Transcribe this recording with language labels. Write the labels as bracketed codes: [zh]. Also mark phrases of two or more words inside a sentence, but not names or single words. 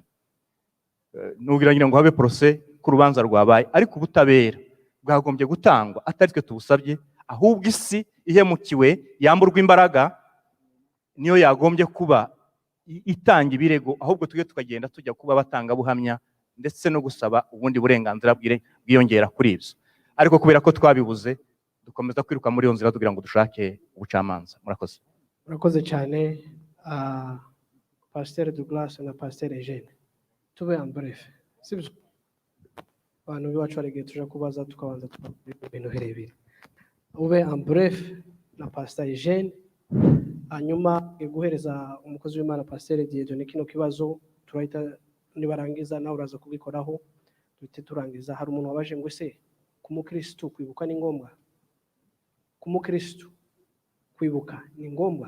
[rw] Nugira ngo habe procès ku rubanza rwabaye, ariko ubutabera bwagombye gutangwa atari twe tubusabye, ahubwo isi ihemukiwe yamburwa imbaraga niyo yagombye kuba itanga ibirego, ahubwo tujye tukagenda tujya kuba batanga buhamya ndetse no gusaba ubundi burenganzira bwiyongera kuri ibyo. Ariko kubera ko twabibuze, dukomeza kwiruka muri iyo nzira tugira ngo dushake ubucamanza. Murakoze. Murakoze cyane, Pasteur Douglas na Pasteur Eugene. [fr] Tube en bref, [rw] sibyo? Abantu biwacu hari igihe tuje kubaza tukabanza tukavuga ibintu birebire. Ube [fr] en bref [rw] na Pasteur Eugene, hanyuma guhereza umukozi w'Imana Pasteur Dieudonné kino kibazo turahita nibarangiza nawe uraza kubikoraho duhite turangiza. Hari umuntu wabaje ngo ese ku mukristo kwibuka ni ngombwa? Ku mukristo kwibuka ni ngombwa?